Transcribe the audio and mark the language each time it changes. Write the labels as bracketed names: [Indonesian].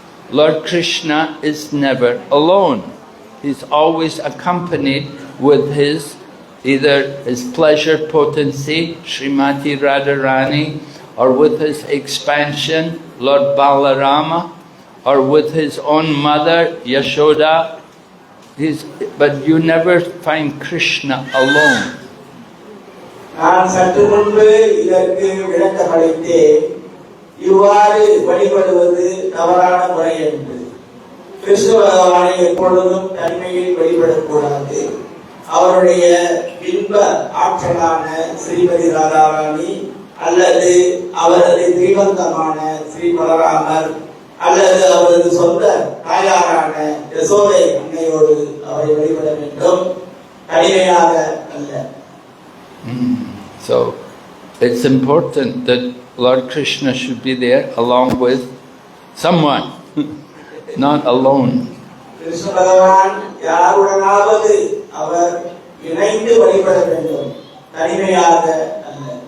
[English] Lord Krishna is never alone. He's always accompanied with either his pleasure potency, Srimati Radharani, or with his expansion, Lord Balarama, or with his own mother, Yashoda. But you never find Krishna alone. [Tamil] நான் சற்று முன்பு இதற்கு விளக்கமளித்தேன். இவ்வாறு வழிபடுவது தவறான முறை என்று. கிருஷ்ண பகவானை எப்பொழுதும் தனிமையில் வழிபடக்கூடாது. அவருடைய பின்ப ஆற்றலான ஸ்ரீமதி ராதாராணி அல்லது அவரது தீபந்தமான ஸ்ரீ பலராமர் அல்லது அவரது சொந்த தாயாரான யசோதை அன்னையோடு அவரை வழிபட வேண்டும், தனிமையாக அல்ல. [English] So it's important that Lord Krishna should be there along with someone, not alone. [Tamil] Krishna பகவான் யாருடனாவது அவர் இணைந்து வழிபட வேண்டும், தனிமையாக அல்ல.